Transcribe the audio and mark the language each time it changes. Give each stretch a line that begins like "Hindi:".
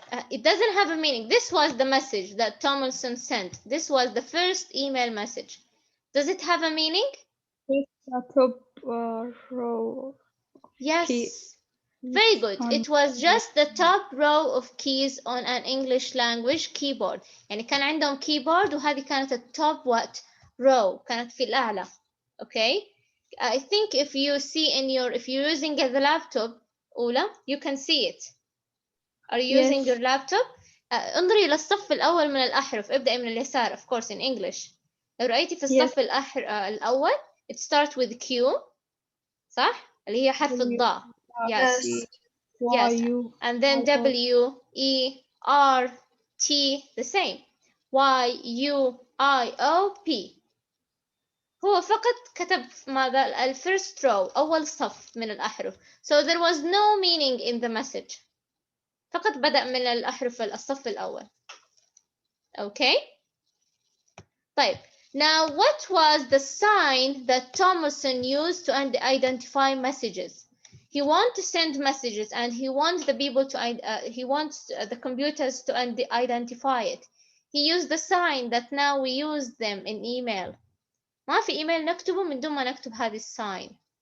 English: It doesn't have a meaning. This was the message that Tomlinson sent. This was the first email message. Does it have a meaning? Top row. Yes. Key. Very good. It was just the top row of keys on an English language keyboard.
Arabic: يعني كان عندهم keyboard وهذه كانت التوب
English: what?
Arabic: Row. كانت في الأعلى. Okay?
English: I think if you're using the laptop, أولى, you can see it. Are you using your laptop?
Arabic: انظري للصف الأول من الأحرف. ابدأي من اليسار,
English: of course, in English.
Arabic: لو رأيتي في الصف الأول,
English: it starts with Q.
Arabic: صح؟ اللي هي حرف الضاء.
English: Yes. Yes. And then W, E, R, T, the same. Y, U, I, O, P.
Arabic: هو فقط كتب ماذا
English: الفيرست row
Arabic: أول صف من الأحرف.
English: So there was no meaning in the message.
Arabic: فقط بدأ من الأحرف الصف الأول.
English: Okay.
Arabic: طيب.
English: Now, what was the sign that Thomason used to identify messages? He wants to send messages, and he wants the people to. He wants the computers to identify it. He used the sign that now we use them in email.
Arabic: ما في إيميل نكتبه من دون ما نكتب هذه sign.